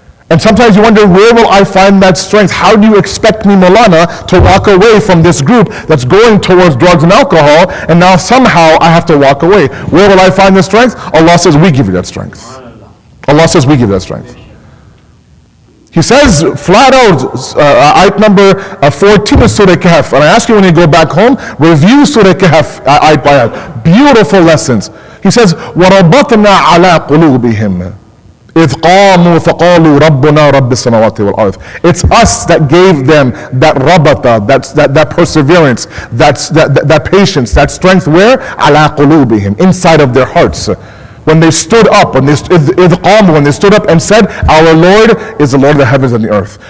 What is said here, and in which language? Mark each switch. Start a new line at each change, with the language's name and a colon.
English: And sometimes you wonder, where will I find that strength? How do you expect me, Maulana, to walk away from this group that's going towards drugs and alcohol, and now somehow I have to walk away? Where will I find the strength? Allah says, we give you that strength. Allah says, we give you that strength. He says flat out, ayat number 14 of Surah Kahf, and I ask you when you go back home, review Surah Kahf ayat by ayat. Beautiful lessons.
Arabic: He says, وَرَبَطْنَا عَلَىٰ قُلُوبِهِمْ إِذْ قَامُوا فَقَالُوا رَبُّنَا رَبِّ السَّمَاوَاتِ وَالْأَرْضِ.
English: It's us that gave them that rabata, that perseverance, that patience, that strength. Where?
Arabic: عَلَىٰ قُلُوبِهِمْ,
English: inside of their hearts. When they stood up, when they stood up and said, our Lord is the Lord of the heavens and the earth.